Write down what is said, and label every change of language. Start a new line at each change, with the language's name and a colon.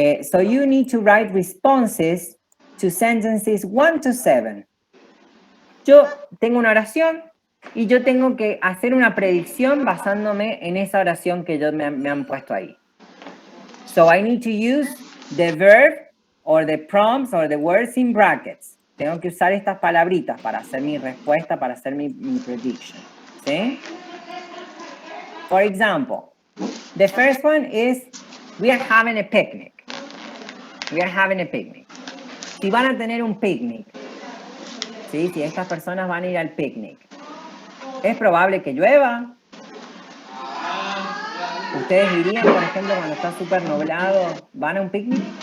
English: So you need to write responses to sentences 1 to 7.
Spanish: Yo tengo una oración y yo tengo que hacer una predicción basándome en esa oración que me han puesto ahí.
English: So I need to use the verb or the prompts or the words in brackets.
Spanish: Tengo que usar estas palabritas para hacer mi respuesta, para hacer mi prediction. ¿Sí?
English: For example, the first one is, we are having a picnic. We are having a picnic.
Spanish: Si van a tener un picnic, ¿sí? Si estas personas van a ir al picnic, ¿es probable que llueva? ¿Ustedes irían, por ejemplo, cuando está súper nublado, van a un picnic?